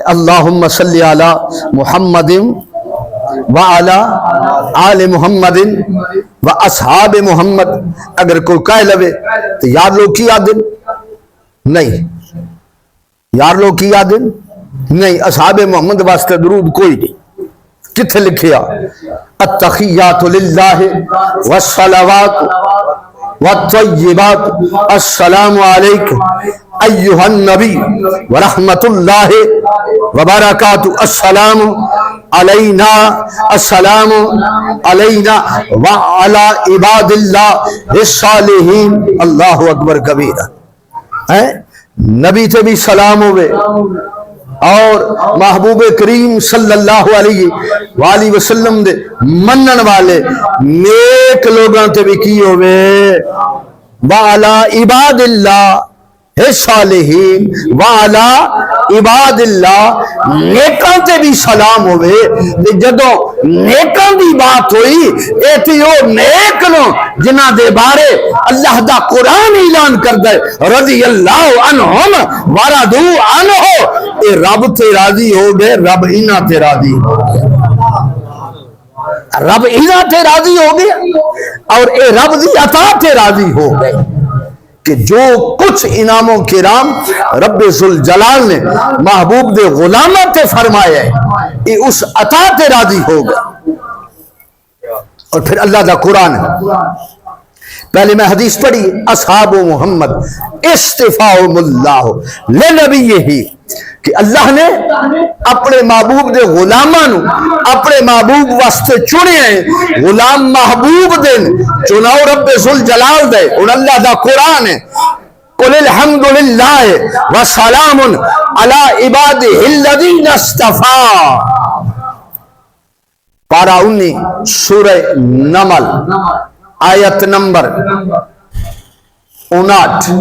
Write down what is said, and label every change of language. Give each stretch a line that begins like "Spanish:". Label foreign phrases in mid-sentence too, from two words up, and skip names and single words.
Arabic: اللہم صلی علی محمد وعلی آل محمد و اصحاب محمد.
Punjabi: اگر کوئی کہہ لوے تو یار لوگ کی آدن نہیں، یار لوگ کی آدن نہیں. اصحاب محمد واسطے درود کوئی نہیں. کتھے لکھیا
Arabic: التحیات للہ والصلوات والطیبات السلام علیک ایہا النبی ورحمت اللہ وبرکاتہ السلام علینا السلام علینا وعلی عباد اللہ الصالحین. اللہ اکبر کبیرہ.
Punjabi: نبی تے بھی سلام ہوئے اور محبوب کریم صلی اللہ علیہ وآلہ وسلم دے منن والے نیک لوگاں تے بھی کی ہوئے
Arabic: وعلی عباد اللہ صالحین وعلی عباد اللہ
Punjabi: نیکاں تے بھی سلام ہوئے. جدو نیکاں دی بات ہوئی ایتی او نیک نو جنہ دے بارے اللہ دا قرآن اعلان کر دے
Arabic: رضی اللہ عنہم ورضو عنہ.
Punjabi: اے رب تے راضی ہو گئے، رب انہاں تے راضی ہو گئے، رب انہاں تے راضی ہو گئے اور اے رب دی عطا تے راضی ہو گئے کہ جو کچھ انعام و کرام رب ذوالجلال نے محبوب دے غلامہ تے فرمایا ہے یہ اس عطا تے راضی ہوگا. اور پھر اللہ دا قرآن ہے. پہلے میں حدیث پڑھی
Arabic: اصحاب محمد استفاء اللہ لنبیہ
Punjabi: کہ اللہ نے اپنے محبوب دے غلاماں نو اپنے محبوب واسطے چنے ہیں. غلام محبوب دن چناؤ رب ذوالجلال دے. اور اللہ دا قرآن ہے
Arabic: قل الحمدللہ وسلام علی عبادہ الذین اصطفیٰ.
Punjabi: پارہ 19 سورہ نمل آیت نمبر 59.